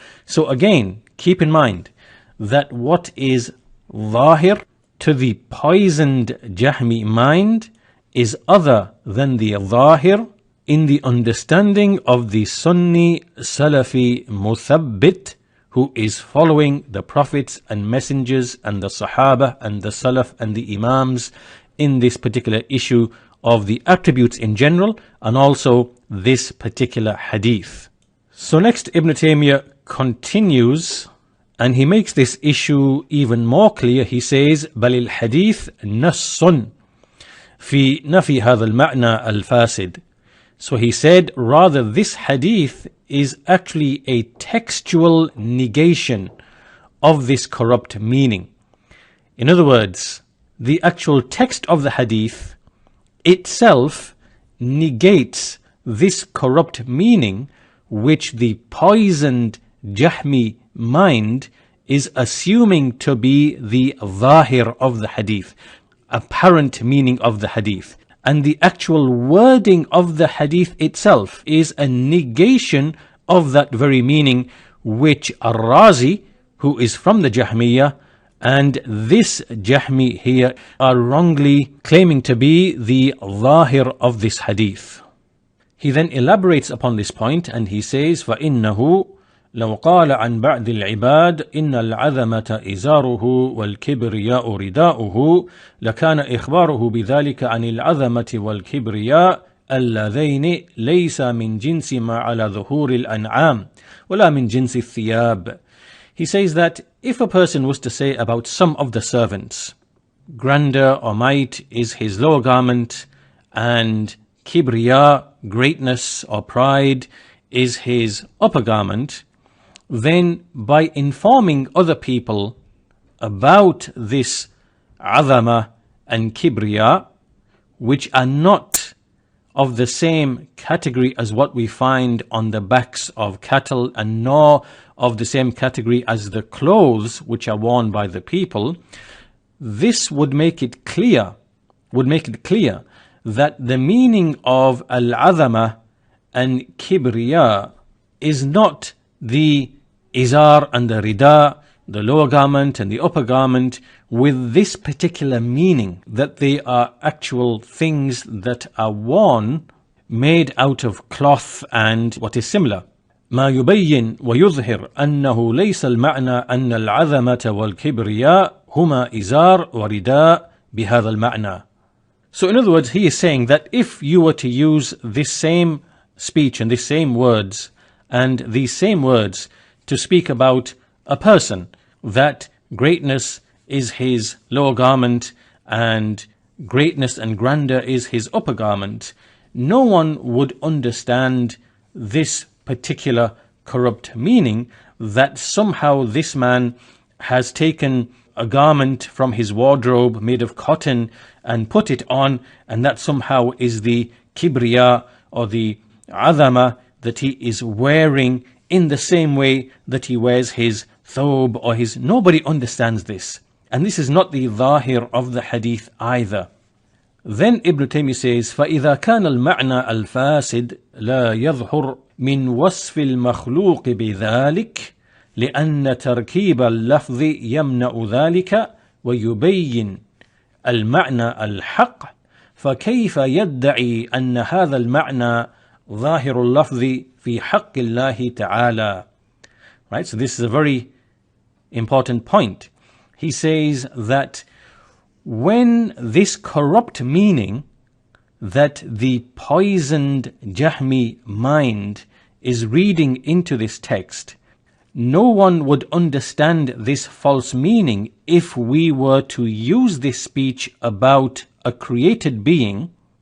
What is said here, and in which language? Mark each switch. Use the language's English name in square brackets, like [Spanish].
[English] So again, keep in mind that what is zahir to the poisoned Jahmi mind is other than the zahir in the understanding of the Sunni Salafi Muthabbit, who is following the prophets and messengers and the Sahaba and the Salaf and the Imams in this particular issue of the attributes in general, and also this particular hadith. So next Ibn Taymiyyah continues, and he makes this issue even more clear. He says, [Arabic] بل الحديث نص في نفي هذا المعنى الفاسد. [English] So he said, rather this hadith is actually a textual negation of this corrupt meaning. In other words, the actual text of the hadith itself negates this corrupt meaning which the poisoned Jahmi mind is assuming to be the zahir of the hadith, apparent meaning of the hadith. And the actual wording of the hadith itself is a negation of that very meaning which Ar-Razi, who is from the Jahmiyyah, and this Jahmi here are wrongly claiming to be the zahir of this hadith. He then elaborates upon this point and he says, [Arabic] فَإِنَّهُ لو قال عن بعض العباد إن العظمة إزاره والكبرياء رداؤه لكان إخباره بذلك عن العظمة والكبرياء اللذين ليس من جنس ما على ظهور الأنعام ولا من جنس الثياب. [English] He says that if a person was to say about some of the servants, grandeur or might is his lower garment, and kibriya, greatness or pride, is his upper garment, then by informing other people about this azama and kibriya, which are not of the same category as what we find on the backs of cattle, and nor of the same category as the clothes which are worn by the people, this would make it clear that the meaning of al-azama and kibriya is not the izar and the rida, the lower garment and the upper garment, with this particular meaning, that they are actual things that are worn, made out of cloth and what is similar. [Arabic] ما يبين ويظهر أنه ليس المعنى أن العظمة والكبرياء هما إزار ورداء بهذا المعنى. [English] So in other words, he is saying that if you were to use this same speech and these same words and these same words to speak about a person, that greatness is his lower garment and greatness and grandeur is his upper garment, no one would understand this particular corrupt meaning, that somehow this man has taken a garment from his wardrobe made of cotton and put it on, and that somehow is the kibriya or the azama that he is wearing in the same way that he wears his thobe or his... Nobody understands this. And this is not the zahir of the hadith either. Then Ibn Taymiyyah says, [Arabic] فَإِذَا كَانَ الْمَعْنَى الْفَاسِدِ لَا يَظْهُرْ مِنْ وَصْفِ الْمَخْلُوقِ بِذَلِكَ لأن تركيب اللفظ يمنع ذلك ويبين المعنى الحق فكيف يدعي أن هذا المعنى ظاهر اللفظ في حق الله تعالى. [English] Right, so this is a very important point. He says that when this corrupt meaning that the poisoned Jahmi mind is reading into this text, no one would understand this false meaning if we were to use this speech about a created being,